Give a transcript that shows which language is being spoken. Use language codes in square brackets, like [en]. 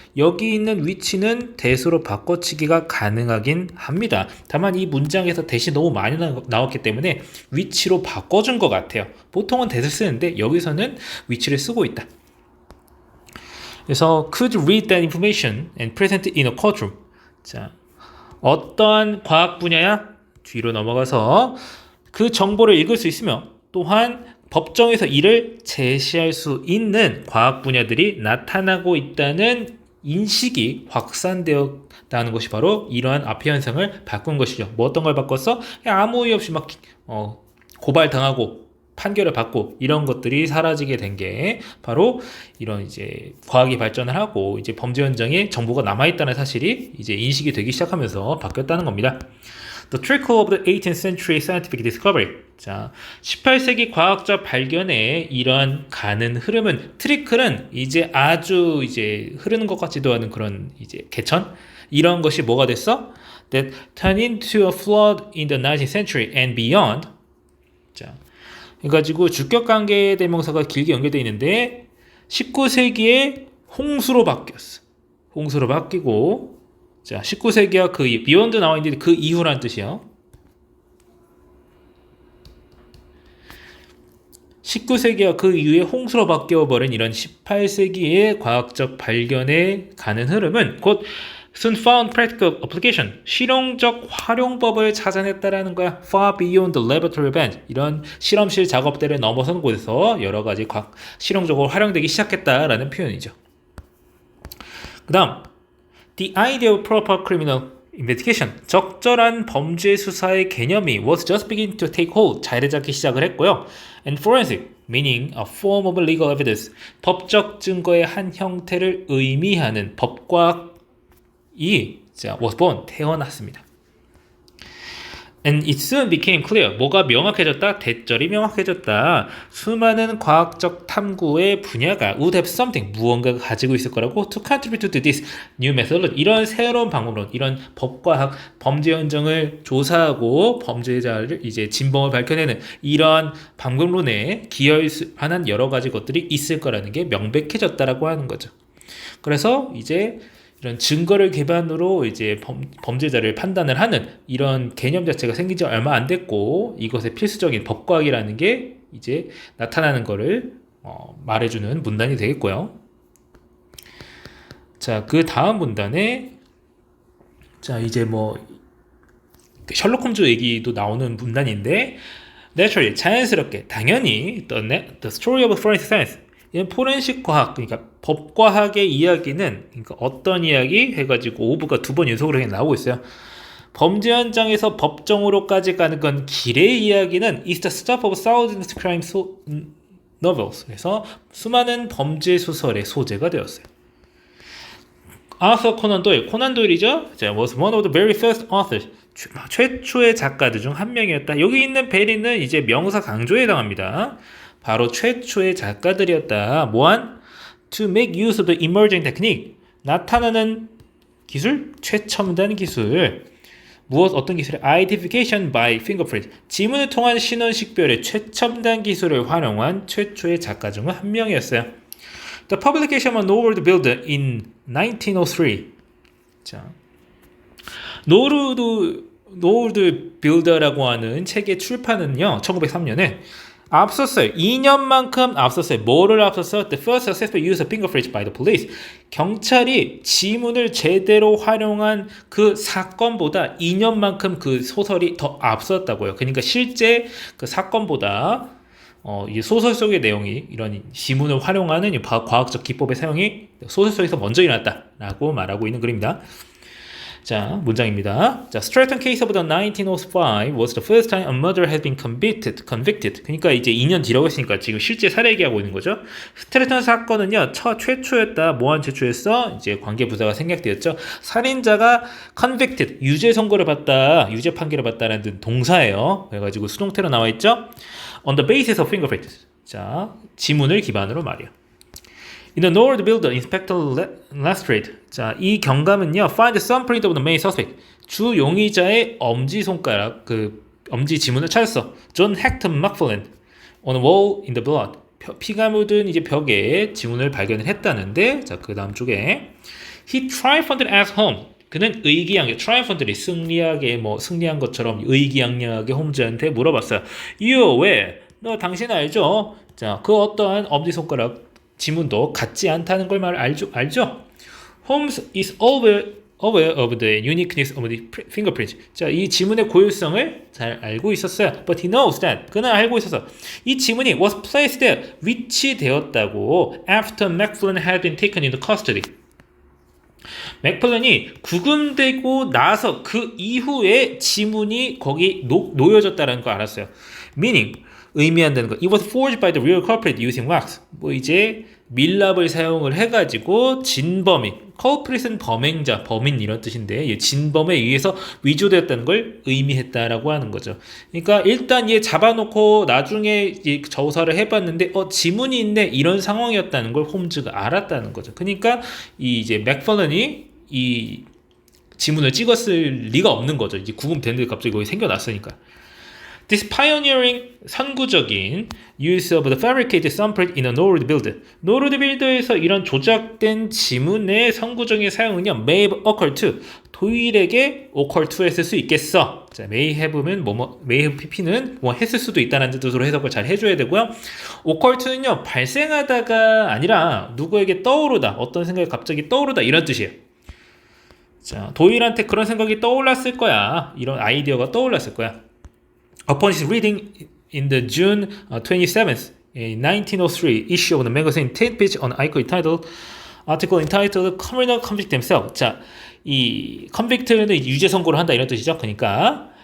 [ko] 여기 있는 위치는 대수로 바꿔치기가 가능하긴 합니다. 다만 이 문장에서 대시 너무 많이 나왔기 때문에 위치로 바꿔준 것 같아요. 보통은 대를 쓰는데 여기서는 위치를 쓰고 있다. [en] 그래서 could read that information and present it in a courtroom. [ko] 어떠한 과학 분야야? 뒤로 넘어가서 그 정보를 읽을 수 있으며 또한 법정에서 이를 제시할 수 있는 과학 분야들이 나타나고 있다는 인식이 확산되었다는 것이 바로 이러한 앞의 현상을 바꾼 것이죠. 뭐 어떤 걸 바꿨어? 아무 이유 없이 막 고발당하고 판결을 받고 이런 것들이 사라지게 된 게 바로 이런 이제 과학이 발전을 하고 이제 범죄 현장에 정보가 남아있다는 사실이 이제 인식이 되기 시작하면서 바뀌었다는 겁니다. [en] The trickle of the 18th century scientific discovery. [ko] 18세기 과학적 발견의 이러한 가는 흐름은, 트리클은 이제 아주 이제 흐르는 것 같지도 않은 그런 이제 개천? 이런 것이 뭐가 됐어? [en] That turned into a flood in the 19th century and beyond. [ko] 그래가지고 주격관계 대명사가 길게 연결되어 있는데 19세기에 홍수로 바뀌었어. 홍수로 바뀌고 19세기와 그 beyond 나와 있는데 그 이후란 뜻이요. 19세기와 그 이후에 홍수로 바뀌어버린 이런 18세기의 과학적 발견에 가는 흐름은 곧 [en] soon found practical application, [ko] 실용적 활용법을 찾아냈다라는 거야. [en] far beyond the laboratory bench. [ko] 이런 실험실 작업대를 넘어선 곳에서 여러 가지 실용적으로 활용되기 시작했다라는 표현이죠. [en] 그 다음 The idea of proper criminal investigation, [ko] 적절한 범죄 수사의 개념이 [en] was just beginning to take hold, [ko] 자리 잡기 시작을 했고요. [en] And forensic, meaning a form of legal evidence, [ko] 법적 증거의 한 형태를 의미하는 법과학이 [en] was born, [ko] 태어났습니다. [en] And it soon became clear. [ko] 뭐가 명확해졌다? 대절이 명확해졌다. 수많은 과학적 탐구의 분야가 [en] would have something, [ko] 무언가가 가지고 있을 거라고 [en] to contribute to this new method. [ko] 이런 새로운 방법론, 이런 법과학, 범죄 현장을 조사하고 범죄자를 이제 진범을 밝혀내는 이런 방법론에 기여할 만한 여러 가지 것들이 있을 거라는 게 명백해졌다라고 하는 거죠. 그래서 이제 이런 증거를 기반으로 이제 범죄자를 판단을 하는 이런 개념 자체가 생긴 지 얼마 안 됐고 이것의 필수적인 법과학이라는 게 이제 나타나는 거를 말해주는 문단이 되겠고요. 자, 그 다음 문단에 자 이제 뭐 셜록 홈즈 얘기도 나오는 문단인데 naturally 자연스럽게 당연히 [en] the story of forensic science [ko] 이런 포렌식 과학, 그러니까 법과학의 이야기는 그러니까 어떤 이야기 해가지고 오브가 2번 연속으로 나오고 있어요. 범죄 현장에서 법정으로까지 가는 건 길의 이야기는 [en] is the stuff of thousands of crime novels. [ko] 그래서 수많은 범죄 소설의 소재가 되었어요. 아서 코난 도일, 코난 도일이죠. [en] was one of the very first authors. [ko] 최초의 작가들 중 한 명이었다. 여기 있는 베리는 이제 명사 강조에 해당합니다. 바로 최초의 작가들이었다. [en] 뭐한? To make use of the emerging technique. [ko] 나타나는 기술? 최첨단 기술. 무엇 어떤 기술이? [en] Identification by fingerprint. [ko] 지문을 통한 신원 식별의 최첨단 기술을 활용한 최초의 작가 중 한 명이었어요. [en] The publication of Norwood Builder in 1903. [ko] 자, 노르드 빌더라고 하는 책의 출판은요, 1903년에 앞섰어요. 2년만큼 앞섰어요. 뭐를 앞섰어? [en] The first successful use of fingerprints by the police. [ko] 경찰이 지문을 제대로 활용한 그 사건보다 2년만큼 그 소설이 더 앞섰다고요. 그러니까 실제 그 사건보다 이 소설 속의 내용이 이런 지문을 활용하는 과학적 기법의 사용이 소설 속에서 먼저 일어났다라고 말하고 있는 글입니다. 자, 문장입니다. [en] 자, Stratton case of the 1905 was the first time a murderer has been convicted. [ko] 그러니까 이제 2년 뒤라고 했으니까 지금 실제 살해 얘기하고 있는 거죠. 스트래턴 사건은요, 최초였다. 뭐한 최초였어? 이제 관계부사가 생략되었죠. 살인자가 convicted, 유죄 선고를 받다, 유죄 판결을 받다라는 동사예요. 그래가지고 수동태로 나와 있죠. [en] On the basis of fingerprints. [ko] 자, 지문을 기반으로 말이야. [en] In the Norwood Builder, Inspector Lestrade. [ko] 자, 이 경감은요, [en] find some print of the main suspect. [ko] 주 용의자의 엄지 손가락, 엄지 지문을 찾았어. [en] John Hector McFarlane on a wall in the blood. [ko] 피가 묻은 이제 벽에 지문을 발견을 했다는데, 자, 그 다음 쪽에 [en] he triumphed at home. [ko] 그는 의기양양, triumphantly 승리한 것처럼 의기양양하게 홈즈한테 물어봤어요. You 왜? 너 당신 알죠? 자, 그 어떠한 엄지 손가락 지문도 같지 않다는 걸 알죠? [en] Holmes is aware of the uniqueness of the fingerprint. [ko] 자, 이 지문의 고유성을 잘 알고 있었어요. [en] But he knows that. [ko] 그는 알고 있었어. 이 지문이 [en] was placed there. [ko] 위치되었다고. [en] After McFarlane had been taken into custody. [ko] 맥플런이 구금되고 나서 그 이후에 지문이 거기 놓여졌다는 걸 알았어요. Meaning 의미한다는 거. [en] It was forged by the real culprit using wax. [ko] 뭐 이제 밀랍을 사용을 해가지고 진범이, culprit은 범행자, 범인 이런 뜻인데 진범에 의해서 위조되었다는 걸 의미했다라고 하는 거죠. 그러니까 일단 얘 잡아놓고 나중에 조사를 해봤는데 지문이 있네 이런 상황이었다는 걸 홈즈가 알았다는 거죠. 그러니까 이제 맥펄런이 이 지문을 찍었을 리가 없는 거죠. 이제 구금됐는데 갑자기 거기 생겨났으니까. [en] This pioneering [ko] 선구적인 [en] use of the fabricated thumbprint in a Norwood Builder. [ko] Norwood Builder에서 이런 조작된 지문의 선구적인 사용은요, [en] may have occurred to. [ko] 도일에게 occur to 했을 수 있겠어. 자, may have는 may have pp는 했을 수도 있다는 뜻으로 해석을 잘 해줘야 되고요. occur to는요, 발생하다가 아니라 누구에게 떠오르다, 어떤 생각이 갑자기 떠오르다 이런 뜻이에요. 자, 도일한테 그런 생각이 떠올랐을 거야. 이런 아이디어가 떠올랐을 거야. [en] Upon his reading in the June 27th, 1903 issue of the magazine Tidbits on article entitled Criminal Convict Himself. [ko] 자, 이 convict는 유죄 선고를 한다 이런 뜻이죠. 그러니까